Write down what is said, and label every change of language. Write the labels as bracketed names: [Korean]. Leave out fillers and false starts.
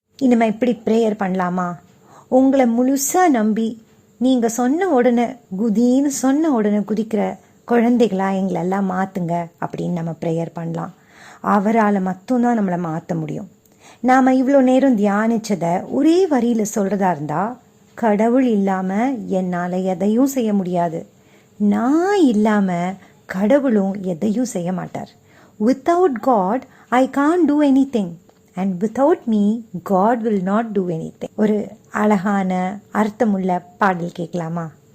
[Tamil] இனிமே இப்படி ப்ரேயர் பண்ணலாமா? உங்களை முழுசா நம்பி நீங்க சொன்ன உடனே குதின்னு சொன்ன உடனே குதிக்கிற குழந்தைகளா எங்களெல்லாம் மாத்துங்க அப்படின்னு நம்ம ப்ரேயர் பண்ணலாம். அவரால் மட்டும்தான் நம்மளை மாற்ற முடியும். நாம இவ்வளோ நேரம் தியானிச்சதை ஒரே வரியில சொல்றதா இருந்தா, கடவுள் இல்லாம என்னால எதையும் செய்ய முடியாது, நான் இல்லாம கடவுளும் எதையும் செய்ய மாட்டார். [English] Without God I can't do anything and without me God will not do anything. [Tamil] ஒரு அழகான அர்த்தமுள்ள பாடல் கேட்கலாமா?